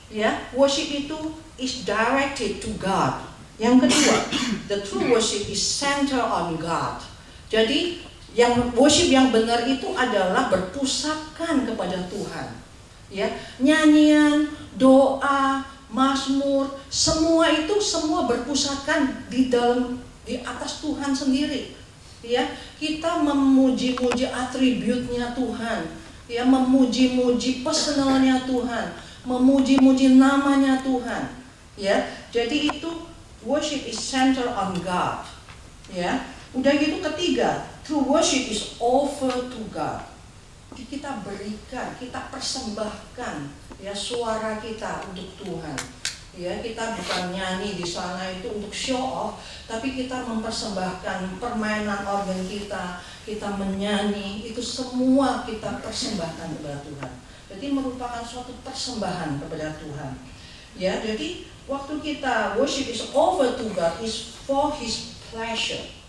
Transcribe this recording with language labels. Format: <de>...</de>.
<en>Ya, worship</en> <id>itu</id> <en>is directed to God.</en> <id>Yang kedua,</id> <en>the true worship is centered on God.</en> <id>Jadi yang worship yang benar itu adalah berpusatkan kepada Tuhan. Ya, nyanyian, doa, mazmur, semua itu semua berpusatkan di atas Tuhan sendiri. Ya, kita memuji-muji atributnya Tuhan, ya, memuji-muji personalnya Tuhan, memuji-muji namanya Tuhan. Ya, jadi itu</id> <en>worship is centered on God.</en> <id>Ya, udah gitu ketiga,</id> <en>true worship is offer to God.</en> <id>Kita berikan, kita persembahkan ya suara kita untuk Tuhan. Ya, kita bukan nyanyi di sana itu untuk show off, tapi kita mempersembahkan permainan organ kita menyanyi, itu semua kita persembahkan kepada Tuhan. Jadi merupakan suatu persembahan kepada Tuhan. Ya, jadi waktu kita</id> <en>worship is offer to God is for His pleasure.</en>